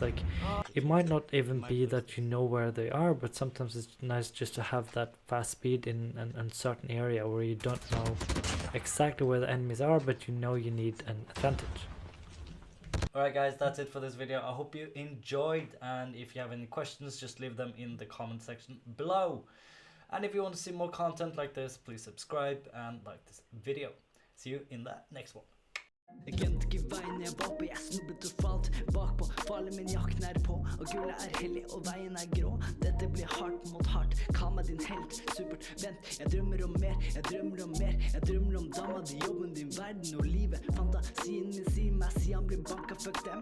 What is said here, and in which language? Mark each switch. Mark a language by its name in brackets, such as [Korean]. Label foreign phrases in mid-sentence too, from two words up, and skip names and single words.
[English] Like, it might not even be that you know where they are, but sometimes it's nice just to have that fast speed in an uncertain area where you don't know exactly where the enemies are, but you know you need an advantage. Alright guys, that's it for this video. I hope you enjoyed, and if you have any questions, just leave them in the comment section below. And if you want to see more content like this, please subscribe and like this video. See you in the next one. [Norwegian] Jeg glemte ikke veien jeg var på, jeg snubbet og falt bakpå. Farlig, men jakten er på, og gullet er hellig, og veien er grå. Dette blir hardt mot hardt, kall meg din helt. Supert, vent, jeg drømmer om mer, jeg drømmer om mer. Jeg drømmer om dama, di, jobben din, verden og livet. Fantasien min sier meg, sier han blir banka, fuck dem.